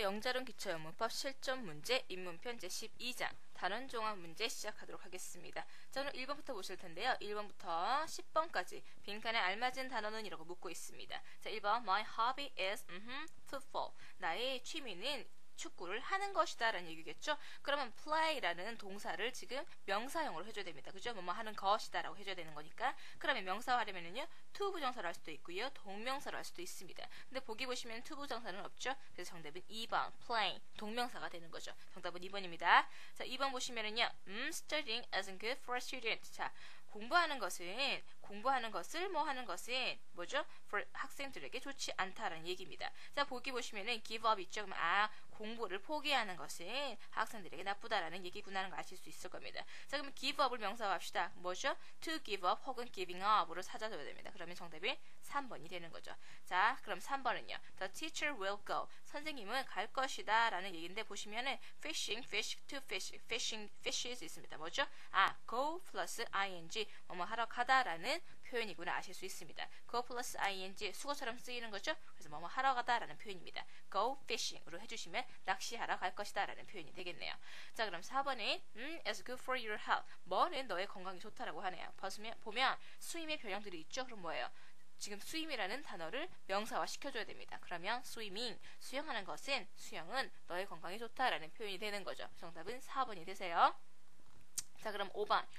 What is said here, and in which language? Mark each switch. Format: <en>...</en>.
<ko>영자론 기초영문법 실전 문제 입문편 제12장 단원종합 문제 시작하도록 하겠습니다. 자, 오늘 1번부터 보실 텐데요. 1번부터 10번까지 빈칸에 알맞은 단어는 이라고 묻고 있습니다. 자, 1번</ko> <en>My hobby is football.</en> <ko>나의 취미는 축구를 하는 것이다 라는 얘기겠죠. 그러면 play라는 동사를 지금 명사형으로 해줘야 됩니다. 그죠? 뭐뭐 하는 것이다 라고 해줘야 되는 거니까. 그러면 명사화하려면은요 to 부정사로 할 수도 있고요 동명사로 할 수도 있습니다. 근데 보기 보시면 to 부정사는 없죠. 그래서 정답은 2번 playing 동명사가 되는 거죠. 정답은 2번입니다. 자, 2번 보시면은요</ko> <en>studying isn't good for a student.</en> <ko>자, 공부하는 것을 뭐 하는 것은 뭐죠? for 학생들에게 좋지 않다라는 얘기입니다. 자, 보기 보시면은 give up 있죠. 그럼 공부를 포기하는 것은 학생들에게 나쁘다라는 얘기구나라는 걸 아실 수 있을 겁니다. 자, 그러면 give up을 명사화 합시다. 뭐죠? to give up 혹은 giving up으로 찾아줘야 됩니다. 그러면 정답이 3번이 되는 거죠. 자, 그럼 3번은요.</ko> <en>The teacher will go.</en> <ko>선생님은 갈 것이다 라는 얘기인데 보시면은 fishing, fish, to fish, fishing, fishes 있습니다. 뭐죠? go 플러스 ing 뭐뭐 하러 가다라는 표현이구나 아실 수 있습니다. go 플러스 ing 수거처럼 쓰이는 거죠. 그래서 뭐뭐 하러 가다라는 표현입니다. go fishing으로 해주시면 낚시하러 갈 것이다 라는 표현이 되겠네요. 자, 그럼 4번은</ko> <en>is good for your health.</en> <ko>뭐는 너의 건강이 좋다라고 하네요. 보면 스윙의 변형들이 있죠. 그럼 뭐예요? 지금 스윙이라는 단어를 명사화 시켜줘야 됩니다. 그러면 swimming, 수영하는 것은 수영은 너의 건강에 좋다라는 표현이 되는 거죠. 정답은 4번이 되세요. 자, 그럼 5번.</ko>